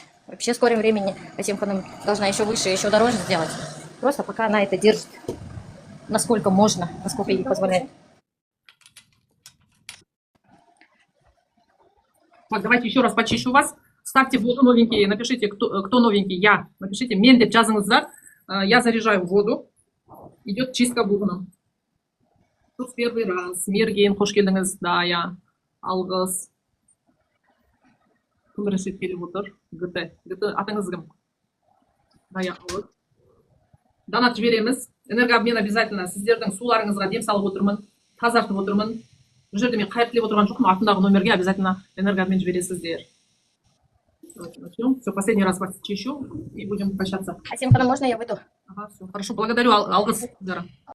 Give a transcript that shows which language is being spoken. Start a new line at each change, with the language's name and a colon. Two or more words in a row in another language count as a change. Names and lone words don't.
Russian: Вообще в скором времени Асем Ханым должна еще выше, еще дороже сделать. Просто пока она это держит, насколько можно, насколько ей позволяет. Так, давайте еще раз почищу вас. Ставьте воду новенькие, напишите, кто новенький, я. Напишите,
Kazakh: мен деп жазыңыздар.
Russian: Я заряжаю воду. Идет чистка бубном. Тут первый раз.
Kazakh: Мерген, хош келдіңіз,
Russian: да, я.
Kazakh: Алғыс. Кім рет келіп отыр? ГТ. Атыңыз кім?
Russian: Да, я
Kazakh: алғыс. Донат жібереміз.
Russian: Энергообмен обязательно.
Kazakh: Сіздердің суларыңызға дем салып отырмын. Тазартып отырмын. Бұл жерде мен қайыр тілеп отырған жоқпын. Артындағы номерге
Russian: обязательно энергообмен
Kazakh: жібересіздер.
Russian: Давайте начнем. Все, последний раз вас чищу и будем прощаться. Асем Ханым, можно я выйду? Ага, все, хорошо. Благодарю,
Kazakh: алғыс.